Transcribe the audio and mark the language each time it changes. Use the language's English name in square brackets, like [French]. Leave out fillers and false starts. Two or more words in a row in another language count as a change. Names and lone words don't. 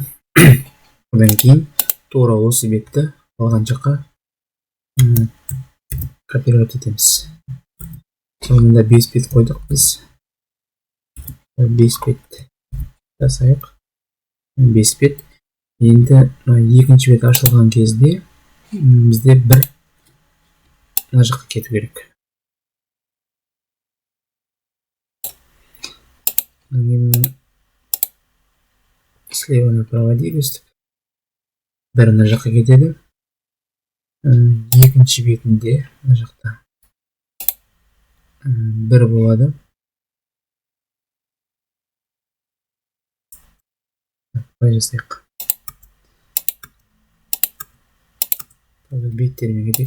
[Kazakh] Одан кейін тура осы бетті алған жаққа копировать етеміз. Сонында 5 бет қойдық біз. 5 бет жасайық. 5 бет. Енді екінші бет ашылған кезде бізде бір мына жаққа кету керек. [Russian] Слева направо двигаюсь. [Kazakh] Бір мына жаққа кетеді. Екінші бетінде мына жақта бір болады. Былай жасайық. Беттермен кетейік.